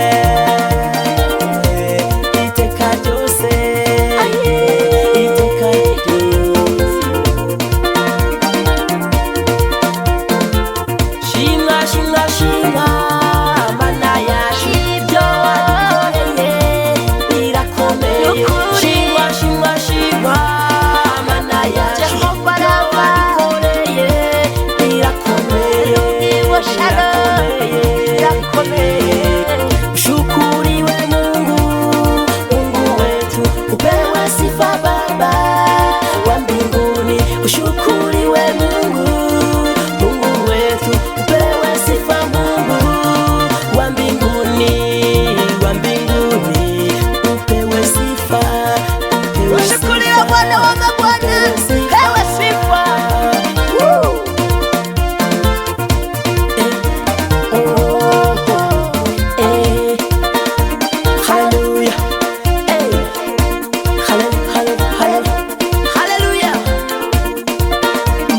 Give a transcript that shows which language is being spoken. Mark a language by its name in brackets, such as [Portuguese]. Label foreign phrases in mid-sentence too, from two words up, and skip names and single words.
[Kinyarwanda] iteka ryose iteka ryose shimwa shimwa shimwa mana yacu ibyo wadukoreye birakomeye shimwa shimwa shimwa mana yacu ibyo wadukoreye birakomeye [Swahili] birakomeye ushukuriwe Mungu Mungu wetu upewe sifa Baba wa mbinguni ushukuriwe Mungu Mungu wetu upewe sifa Mungu wa mbinguni upewe sifa ushukuriwe Bwana wa mabwana upewe sifa haleluya haleluya